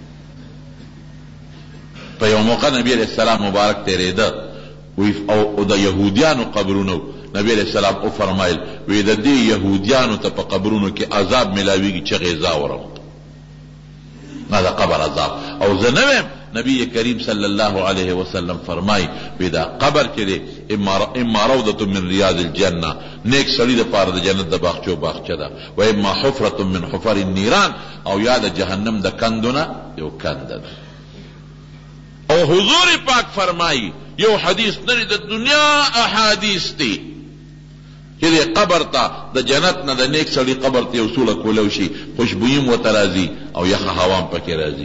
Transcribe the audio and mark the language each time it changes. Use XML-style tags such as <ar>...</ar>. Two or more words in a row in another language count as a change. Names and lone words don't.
<ps>په یو موقع نبی</ps> <ar>علیہ السلام</ar> <ps>مبارک تیرېده، او د یهودیانو قبرونو، نبی</ps> <ar>علیہ السلام</ar> <ps>او فرمایل وی د دې یهودیانو ته په قبرونو کې عذاب ملاویږي چې غیظا ورم، دا قبر عذاب. او زه نه ویم، نبی کریم</ps> <ar>صلی الله علیه وسلم</ar> <ps>فرمای وی دا قبر کې دی اما</ps> <ar>روضه من ریاض الجنه،</ar> <ps>نیک سړي د پاره د جنت د باغچو باغچه ده،</ps> <ar>و اما حفره من حفر النيران،</ar> <ps>او یا د جهنم د کندونه یو کند ده. او حضور پاک فرمای یو حدیث نه د دنیا احادیث دی چې د قبر ته د جنت نه د نیک سړي قبر ته وصوله کولو شي، خوشبویي مو ته راځي او یخه هوا پکې راځي.</ps>